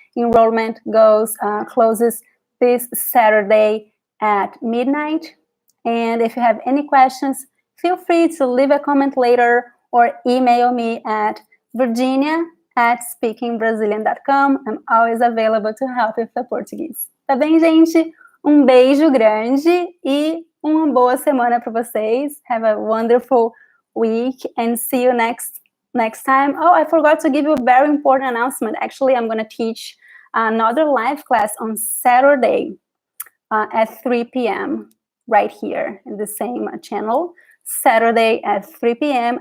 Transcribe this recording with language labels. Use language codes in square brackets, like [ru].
[en] Enrollment closes this Saturday at midnight. And if you have any questions, feel free to leave a comment later or email me at virginia@speakingbrazilian.com. I'm always available to help with the Portuguese. [pt] Tá bem, gente? Beijo grande e uma boa semana para vocês. [en] Have a wonderful week and see you next time. Oh, I forgot to give you a very important announcement. Actually, I'm going to teach another live class on Saturday at 3 p.m. right here in the same channel. Saturday at 3 p.m.